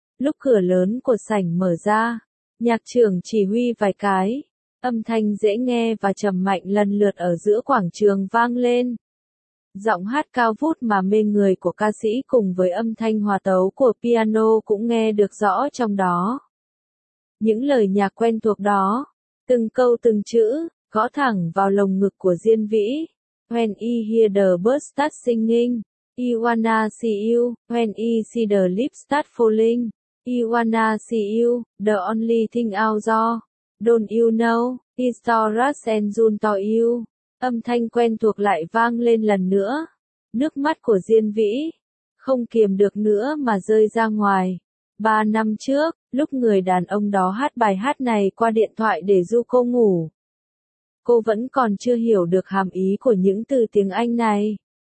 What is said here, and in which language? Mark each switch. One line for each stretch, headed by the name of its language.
Vietnamese: Lúc cửa lớn của sảnh mở ra, nhạc trưởng chỉ huy vài cái, âm thanh dễ nghe và trầm mạnh lần lượt ở giữa quảng trường vang lên. Giọng hát cao vút mà mê người của ca sĩ cùng với âm thanh hòa tấu của piano cũng nghe được rõ trong đó. Những lời nhạc quen thuộc đó, từng câu từng chữ, gõ thẳng vào lồng ngực của Diên Vĩ.
English: When I hear the birds start singing, I wanna see you. When I see the leaves start falling, I wanna see you. The only thing I'll do, don't you know, is to rush and run to you.
Vietnamese: Âm thanh quen thuộc lại vang lên lần nữa. Nước mắt của Diên Vĩ, không kiềm được nữa mà rơi ra ngoài. 3 năm trước, lúc người đàn ông đó hát bài hát này qua điện thoại để ru cô ngủ, cô vẫn còn chưa hiểu được hàm ý của những từ tiếng Anh này.